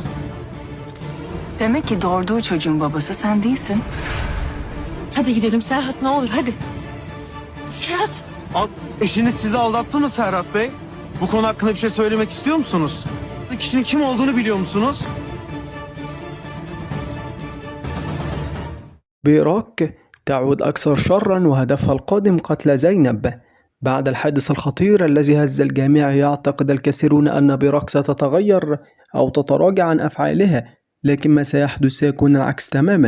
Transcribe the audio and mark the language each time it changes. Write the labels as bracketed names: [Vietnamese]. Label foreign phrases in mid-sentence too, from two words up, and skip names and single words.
[Turkish] Demek ki doğurduğu çocuğun babası sen değilsin. Hadi gidelim Serhat, ne olur hadi. Serhat. Eşiniz sizi aldattı mı Serhat Bey? Bu konu hakkında bir şey söylemek istiyor musunuz? Kişinin kim olduğunu biliyor musunuz? [Arabic] بإيراك تعود أكثر شرا وهدفها القادم قتل زينب. بعد الحادث الخطير الذي هز الجميع يعتقد الكثيرون أن بإيراك ستتغير أو تتراجع عن أفعالها، لكن ما سيحدث سيكون العكس تماما.